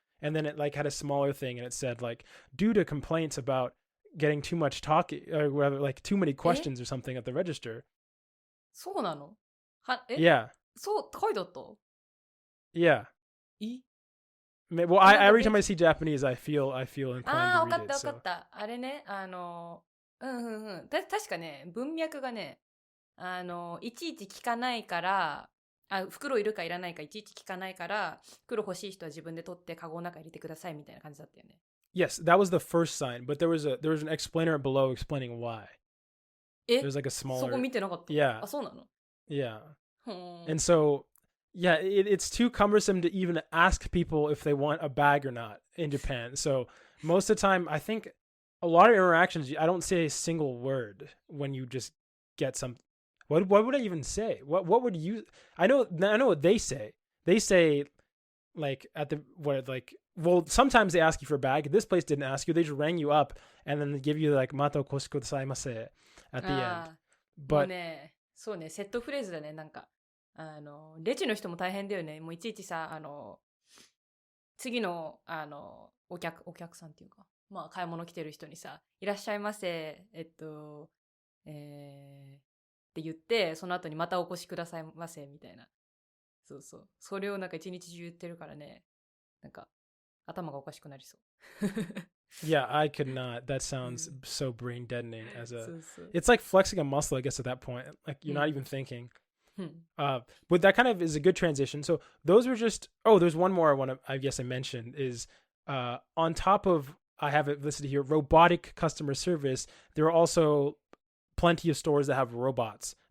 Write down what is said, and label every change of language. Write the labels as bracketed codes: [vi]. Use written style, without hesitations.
[en] And then it like had a smaller thing and it said like, due to complaints about getting too much talking or whatever, like too many questions or something at the register. [ja] そうなの? [en] Yeah. [ja] そう、書いてあった [en] Yeah. Well, every time I see Japanese, I feel inclined to read it. [ja] わかった。あれね、確かね、文脈がね、いちいち聞かないから、袋いるかいらないかいちいち聞かないから、袋欲しい人は自分で取ってカゴの中入れてくださいみたいな感じだったよね。 [en] Yes, that was the first sign, but there was an explainer below explaining why. There's like a smaller. [ja] そこ見てなかった。 [en] Yeah. [ja] そうなの? [en] Yeah. And so, yeah, it's too cumbersome to even ask people if they want a bag or not in Japan. So most of the time, I think a lot of interactions, I don't say a single word when you just get some. What would I even say? What would you? I know what they say. They say, like well, sometimes they ask you for a bag. This place didn't ask you. They just rang you up and then they give you like [ja] mata okoshiku gozaimase [en] at the end. But [ja] ね、そうね、セットフレーズだね。なんかレジの人も大変だよね。もういちいちさ、次のお客さんっていうか、まあ買い物来てる人にさ、いらっしゃいませ、って言って、その後にまたお越しくださいませみたいな。そうそう。それをなんか一日中言ってるからね。なんか頭がおかしくなりそう。 [en] Yeah, I could not. That sounds so brain deadening it's like flexing a muscle, I guess, at that point. Like you're not even thinking. But that kind of is a good transition. So those were just, there's one more I guess I mentioned is on top of, I have it listed here, robotic customer service, there are also plenty of stores that have robots.